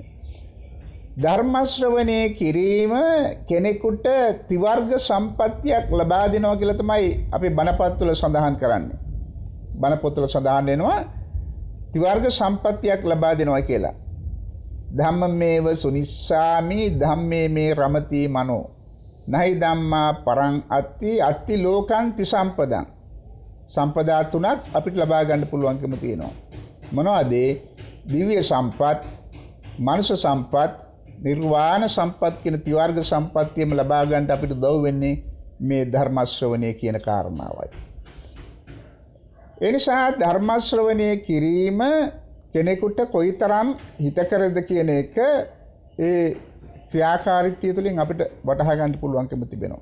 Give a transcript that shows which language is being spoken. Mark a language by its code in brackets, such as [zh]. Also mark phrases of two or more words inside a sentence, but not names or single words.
[si] ධර්ම ශ්‍රවණය කිරීම කෙනෙකුට ත්‍රිවර්ග සම්පත්තියක් ලබා දෙනවා කියලා තමයි අපි බණපොත්වල සඳහන් කරන්නේ. බණපොත්වල සඳහන් වෙනවා ත්‍රිවර්ග සම්පත්තියක් ලබා දෙනවා කියලා. [pi] ධම්මමේව සුනිස්සාමි ධම්මේ මේ රමති මනෝ නහි ධම්මා පරං අත්ති ලෝකං තිසම්පදං. [si] සම්පදා තුනක් අපිට ලබා ගන්න පුළුවන්කම තියෙනවා. මොනවද? දිව්‍ය සම්පත්, මනුෂ්‍ය සම්පත්, නිර්වාණ සම්පත් කියන ත්‍රිවර්ග සම්පත්තියම ලබා ගන්න අපිට උදව් වෙන්නේ මේ ධර්ම ශ්‍රවණය කියන කාරණාවයි. ඒ නිසා ධර්ම ශ්‍රවණය කිරීම කෙනෙකුට කොයිතරම් හිතකරද කියන එක ඒ ක්‍රියාකාරීත්වය තුළින් අපිට වටහා ගන්න පුළුවන්කම තිබෙනවා.